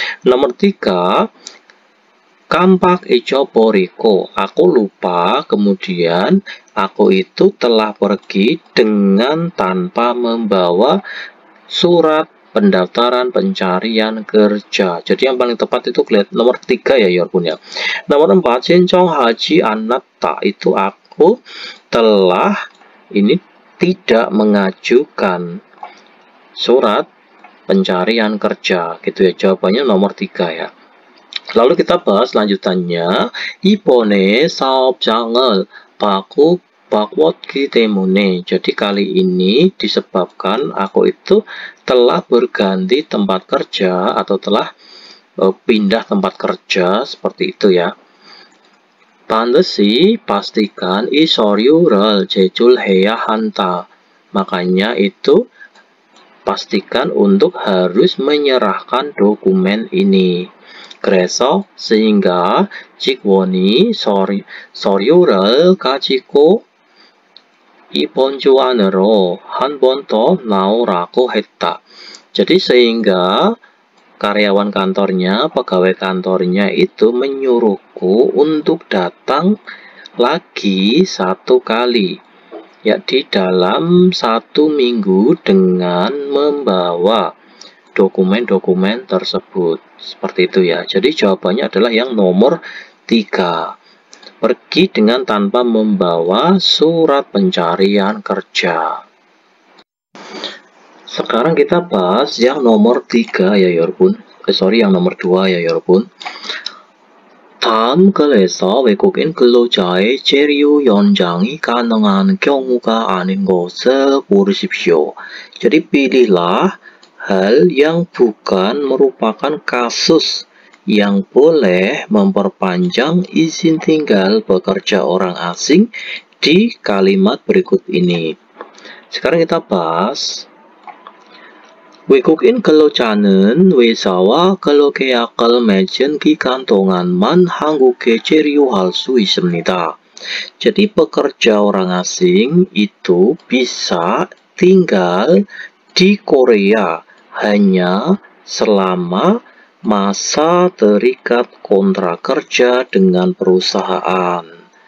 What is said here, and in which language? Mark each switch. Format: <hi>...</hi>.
<id>Nomor 3,</id> <ko>깜빡 잊어버리고.</ko> <id>Aku lupa, kemudian aku itu telah pergi dengan tanpa membawa surat pendaftaran pencarian kerja. Jadi yang paling tepat itu nomor 3 ya Yorpun ya. Nomor 4,</id> <ko>신청하지 않았다.</ko> <id>Itu aku telah ini tidak mengajukan surat pencarian kerja gitu ya. Jawabannya nomor 3 ya. Lalu kita bahas lanjutannya.</id> <ko>이번에 사업장을 바꿨기 때문에.</ko> <id>Jadi kali ini disebabkan aku itu telah berganti tempat kerja atau telah pindah tempat kerja, seperti itu ya.</id> <ko>반드시</ko> <id>pastikan</id> <ko>이 서류를 제출해야 한다.</ko> <id>Makanya itu pastikan untuk harus menyerahkan dokumen ini.</id> <ko>그래서</ko> <id>sehingga</id> <ko>직원이 서류를 가지고 이번 주 안으로 한 번 더 나오라고 했다.</ko> <id>Jadi sehingga karyawan kantornya, pegawai kantornya itu menyuruhku untuk datang lagi 1 kali. Ya di dalam 1 minggu dengan membawa dokumen-dokumen tersebut. Seperti itu ya. Jadi jawabannya adalah yang nomor 3. Pergi dengan tanpa membawa surat pencarian kerja. Sekarang kita bahas yang nomor 3 ya</id> <ko>여러분.</ko> <id>yang nomor 2 ya</id> <ko>여러분. 다음 글에서 외국인 근로자의 체류 연장이 가능한 경우가 아닌 것을 고르십시오.</ko> <id>Jadi pilihlah hal yang bukan merupakan kasus yang boleh memperpanjang izin tinggal bekerja orang asing di kalimat berikut ini. Sekarang kita bahas.</id> <ko>외국인 근로자는 회사와 근로 계약을 맺은 기간 동안만 한국에 체류할 수 있습니다.</ko> <id>Jadi pekerja orang asing itu bisa tinggal di Korea hanya selama masa terikat kontrak kerja dengan perusahaan.</id>